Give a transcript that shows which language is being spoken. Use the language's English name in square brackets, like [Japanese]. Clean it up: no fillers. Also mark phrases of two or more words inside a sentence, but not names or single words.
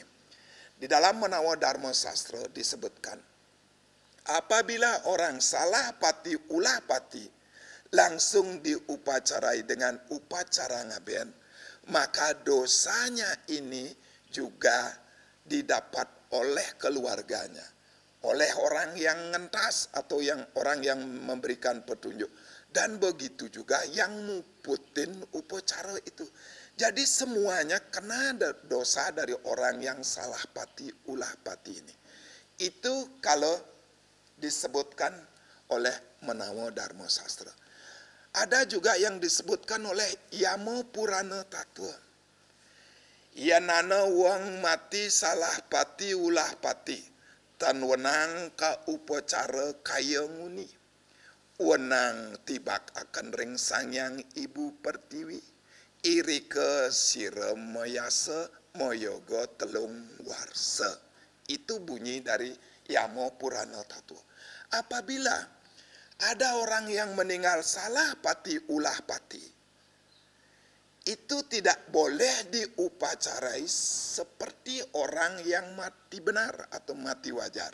[Indonesian] Di dalam Menawa Dharma Sastra disebutkan, apabila orang salah pati, ulah pati, langsung diupacarai dengan upacara ngaben, maka dosanya ini juga didapat oleh keluarganya, oleh orang yang ngentas atau orang yang memberikan petunjuk, dan begitu juga yang muputin upacara itu. Jadi semuanya kena dosa dari orang yang salah pati, ulah pati ini. Itu kalau disebutkan oleh Menawa Dharma Sastra. Ada juga yang disebutkan oleh Yama Purana Tattwa. [Kawi] Yanana wong mati salah pati ulah pati, tan wenang ka upacara kaya nguni. Wenang tibak akan ring sangyang ibu pertiwi, iri ke sira mayasa moyoga telung warsa. [Indonesian] Itu bunyi dari Yama Purana Tattwa. Apabila ada orang yang meninggal salah pati ulah pati, itu tidak boleh diupacarai seperti orang yang mati benar atau mati wajar.